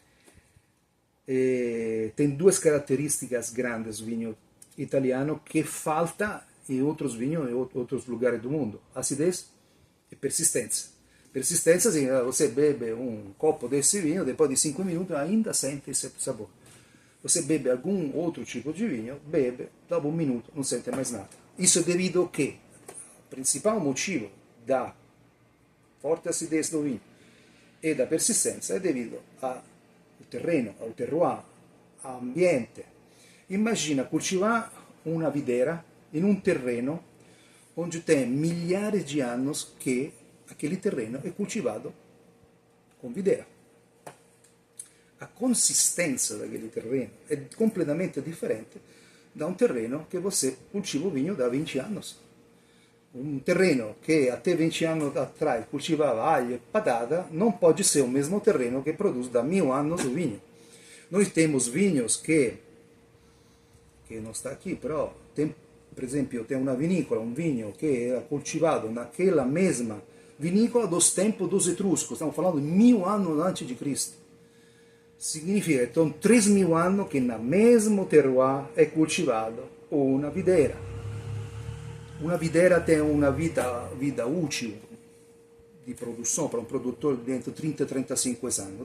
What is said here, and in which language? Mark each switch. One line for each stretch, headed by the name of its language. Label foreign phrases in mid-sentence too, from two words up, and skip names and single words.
Portuguese: Tem duas características grandes do vinho italiano que falta em outros vinhos em outros lugares do mundo: acidez e persistência. Persistência, assim, você bebe um copo desse vinho, depois de 5 minutos ainda sente esse sabor. Você bebe algum outro tipo de vinho, bebe,
Italian: dopo un minuto non sente
Portuguese: mais nada. Isso é devido a que o principal motivo da forte acidez do vinho e da persistência é devido ao terreno, ao terroir, ao ambiente. Imagina cultivar uma videira
Italian: in un
Portuguese: terreno onde tem milhares de anos que aquele terreno é cultivado com videira. A consistência daquele terreno é completamente diferente da um terreno que você cultiva o vinho da 20 anos. Um terreno que até 20 anos atrás cultivava alho e patata não pode ser o mesmo terreno que produz da 1000 anos o vinho. Nós temos vinhos que não está aqui, però tem,
Italian: per esempio,
Portuguese: tem uma vinícola, um vinho que era cultivado naquela mesma vinícola dos tempos dos etruscos, estamos falando de 1000 anos antes de Cristo. Significa que são 3000 anos que no mesmo terroir é cultivado uma videira. Uma videira tem uma vida útil de produção para um produtor dentro de 30 a 35 anos.